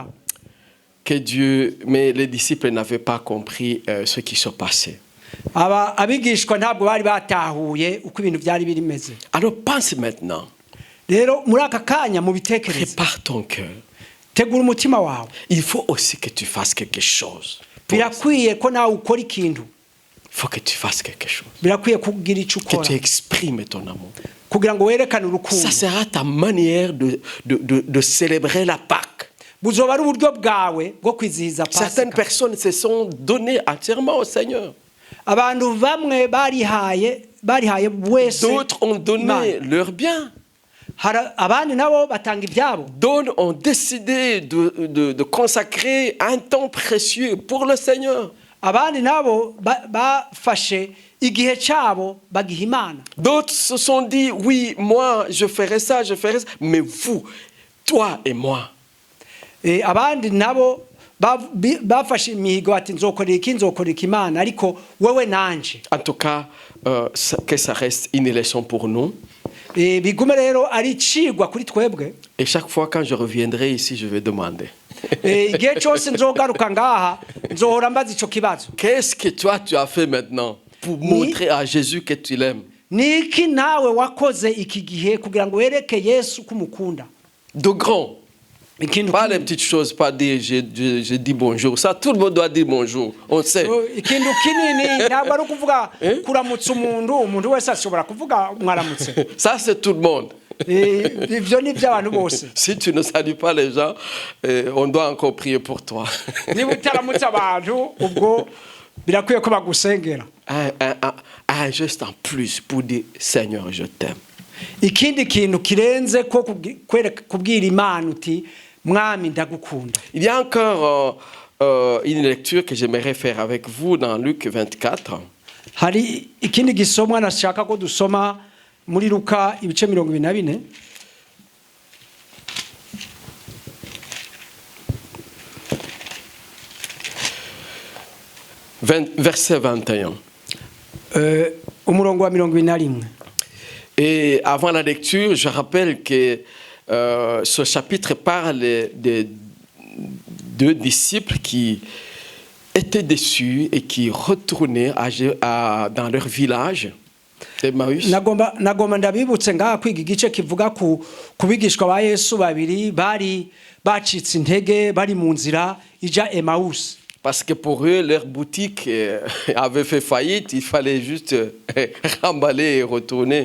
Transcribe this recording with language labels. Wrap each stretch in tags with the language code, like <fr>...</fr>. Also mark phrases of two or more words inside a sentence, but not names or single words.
<fr>Que Dieu, mais les disciples n'avaient pas compris ce qui se passait.</fr> <rw>Abigishwa ntabwo bari batahuye uko ibintu byari birimeze.</rw> <fr>Alors pense maintenant.</fr> <rw>Rero muri aka kanya mu bitekerezo.</rw> <fr>Prépare ton cœur.</fr> <rw>Tegura umutima wawe.</rw> <fr>Il faut aussi que tu fasses quelque chose.</fr> <rw>Birakwiye ko nawe ukora ikintu.</rw> <fr>Il faut que tu fasses quelque chose.</fr> <rw>Birakwiye kugira icyo ukora.</rw> <fr>Que tu exprimes ton amour.</fr> <rw>Kugira ngo werekane urukundo.</rw> <fr>Ça sera ta manière de célébrer la Pâque.</fr> <rn>Buzoba ari uburyo bwawe bwo kwizihiza Pasika.</rn> <fr>Certaines personnes se sont données entièrement au Seigneur.</fr> <rw>Abantu bamwe barihaye wese.</rw> <fr>D'autres ont donné leur bien.</fr> <rw>abandi nabo batanga ibyabo.</rw> <fr>D'autres ont décidé de consacrer un temps précieux pour le Seigneur.</fr> <rw>Abandi nabo bafashe igihe cyabo bagiha Imana.</rw> <fr>D'autres se sont dit, oui, moi, je ferai ça, mais vous, toi et moi.</fr> <rn>Abandi nabo bafashe imihigo ati nzokorera iki Imana ariko wewe nanje.</rn> <fr>En tout cas, que ça reste une leçon pour nous.</fr> <rn>Bigume rero ari cigwa kuri twebwe.</rn> <fr>Et chaque fois quand je reviendrai ici, je vais demander.</fr> <rn>Igihe cyose nzogaruka ngaha nzohora mbaza ico kibazo.</rn> <fr>Qu'est-ce que toi tu as fait maintenant pour montrer à Jésus que tu l'aimes?</fr> <rw>Niki nawe wakoze iki gihe kugira ngo wereke Yesu kumukunda?</rw> <fr>De grand. Pas les petites choses, pas dire je dis bonjour. Ça, tout le monde doit dire bonjour. On sait.</fr> <rw>Ikintu kinini ntabwo ari kuvuga kuramutsa umuntu wese ashobora kuvuga mwaramutse.</rw> <fr>Ça, c'est tout le monde.</fr> <rn>Ivyo ni by'abantu bose.</rn> <fr>Si tu ne salues pas les gens, on doit encore prier pour toi.</fr> <rw>Niba utaramutsa abantu ubwo birakwiye ko bagusengera.</rw> <fr>Un geste en plus pour dire Seigneur, je t'aime.</fr> <rw>Ikindi kintu kirenze ko kubwira Imana uti mwami ndagukunda.</rw> <fr>Il y a encore une lecture que j'aimerais faire avec vous dans Luc 24.</fr> <rw>Hari ikindi gisomwa nashaka ko dusoma muri Luka ibice 24.</rw> <fr>Verset 21.</fr> <rw>Umurongo wa 21.</rw> <fr>Et avant la lecture, je rappelle que ce chapitre parle des deux disciples qui étaient déçus et qui retournaient dans leur village.</fr> <rw>Nagomba ndabibutse ngaha kwiga igice kivuga ku bigishwa ba Yesu babiri bari bacitse intege bari mu nzira ija Emmaus.</rw> <fr>Parce que pour eux, leur boutique avait fait faillite, il fallait juste remballer et retourner.</fr>